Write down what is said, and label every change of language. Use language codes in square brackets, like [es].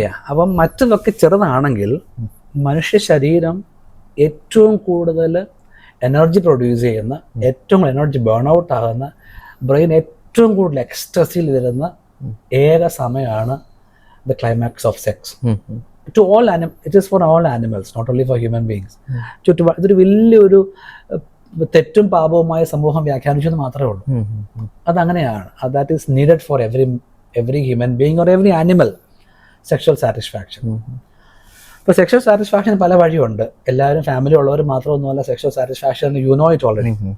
[ml] അപ്പം മറ്റതൊക്കെ ചെറുതാണെങ്കിൽ മനുഷ്യ ശരീരം ഏറ്റവും കൂടുതൽ എനർജി പ്രൊഡ്യൂസ് ചെയ്യുന്ന, ഏറ്റവും എനർജി ബേൺ ഔട്ട് ആകുന്ന, ബ്രെയിൻ ഏറ്റവും കൂടുതൽ എക്സ്ട്രസിൽ വരുന്ന ഏക സമയമാണ് [en] The climax of sex. To all it is for all animals, not only for human beings. [ml] ഇതൊരു വലിയൊരു തെറ്റും പാപവുമായ സമൂഹം വ്യാഖ്യാനിച്ചെന്ന് മാത്രമേ ഉള്ളൂ. അതങ്ങനെയാണ്. [en] That is needed for every human being or every animal, sexual satisfaction. [ml] ഇപ്പോൾ സെക്ഷൽ സാറ്റിസ്ഫാക്ഷൻ പല വഴിയുണ്ട്. എല്ലാവരും ഫാമിലി ഉള്ളവർ മാത്രമൊന്നുമല്ല sexual satisfaction, [en] You know it already.